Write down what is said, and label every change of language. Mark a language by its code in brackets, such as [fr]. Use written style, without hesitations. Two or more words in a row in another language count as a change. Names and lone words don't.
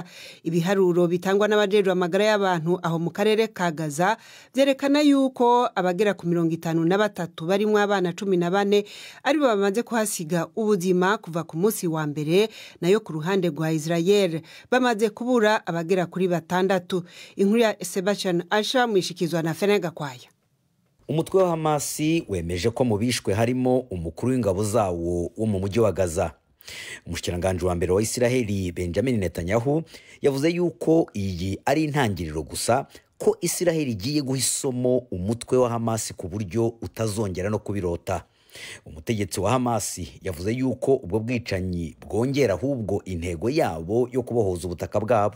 [rn] Ibiharuro bitangwa n'abajejwe amagara y'abantu aho mu karere ka Gaza byerekana yuko abagera ku 53 barimo abana 14 ari bamaze kuhasiga ubuzima kuva ku munsi wa mbere, nayo ku ruhande rwa Israel bamaze kubura abagera kuri 6. Inkuru ya Sebastian Asha mwishikizwa na Fenega kwaya. Umutwe wa Hamas wemeje ko mubishwe harimo umukuru w'ingabo zawo wo mu mujyi wa Gaza. Umushikiranganje wa mbere wa Israeli Benjamin Netanyahu yavuze yuko iyi ari intangiriro gusa ko Israeli igiye guhisomo umutwe wa Hamas ku buryo utazongera no kubirota. Umutegetsi wa Hamas yavuze yuko ubwo bwicanyi bwongera ahubwo intego yabo yo kubohoza ubutaka bwabo.